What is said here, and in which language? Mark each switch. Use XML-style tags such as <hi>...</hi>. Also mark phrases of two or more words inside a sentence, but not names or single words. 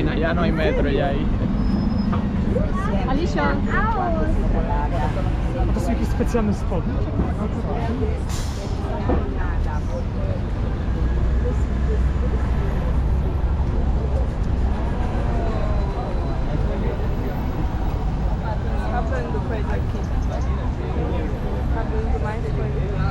<es>ya no hay metro ya ahí. Alicia,</es> <pl>To są jakieś specjalne spodnie?</pl> <pt>Cabendo coisa aqui. Cabendo mais coisa.</pt>